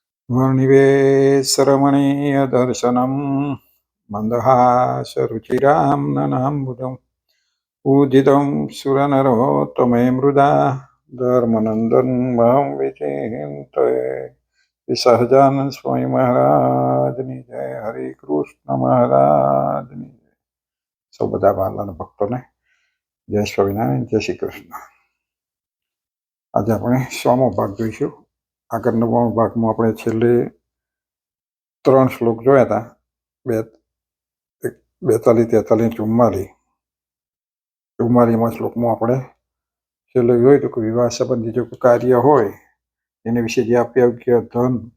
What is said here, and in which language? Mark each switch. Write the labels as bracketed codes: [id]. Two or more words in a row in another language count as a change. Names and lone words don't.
[sa] वर्णिवेशरमणीयदर्शनं मन्दहासरुचिरां ननाम्बुजं पूजितं सुरनरोत्तमे मृदा धर्मनन्दन महं विचिन्तये। [gu] श्री सहजानंद स्वामी महाराजની જય, હરે કૃષ્ણ મહારાજની જય. સૌ બધા વાલાના ભક્તોને જય સ્વામિનારાયણ, જય શ્રી કૃષ્ણ. આજે આપણે 100મો ભાગ જોઈશું. આગળ 9મા ભાગમાં આપણે છેલ્લે 3 શ્લોક જોયા હતા, 42, 43, 44માં શ્લોકમાં આપણે છેલ્લે જોયું હતું કે વિવાહ સંબંધી જો કાર્ય હોય એને વિશે જે અપ્યોગ્ય ધન